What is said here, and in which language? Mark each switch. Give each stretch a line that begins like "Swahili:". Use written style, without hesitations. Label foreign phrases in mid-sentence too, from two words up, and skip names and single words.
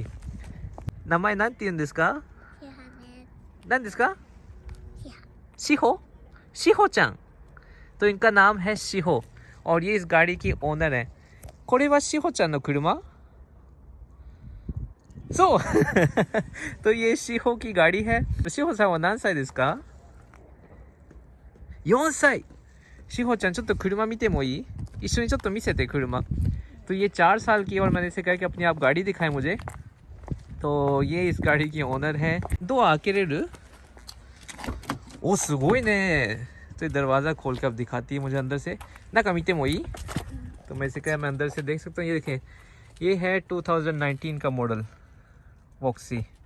Japanese: 名前なんですか なんですか しほ、しほちゃん.
Hindi: तो इनका नाम है शिहो और ये इस गाड़ी की ओनर है।
Japanese: これはしほちゃんの車?
Hindi: सो तो ये शिहो की गाड़ी है।
Japanese: तो しほさんは何歳ですか? 4 歳。しほちゃんちょっと車見てもいい？一緒にちょっと見せて車。
Hindi: तो ये 4 साल की और मैंने इसे कहा कि अपनी आप गाड़ी दिखाएं मुझे। तो ये इस गाड़ी की ओनर है।
Japanese: どう開けれる? おおすごいね.
Hindi: तो ये दरवाज़ा खोल के अब दिखाती है मुझे अंदर से।
Japanese: 中見てもいい?
Hindi: तो मैं इसे कहा मैं अंदर से देख सकता हूँ। ये देखें, ये है 2019 का मॉडल वॉक्सी।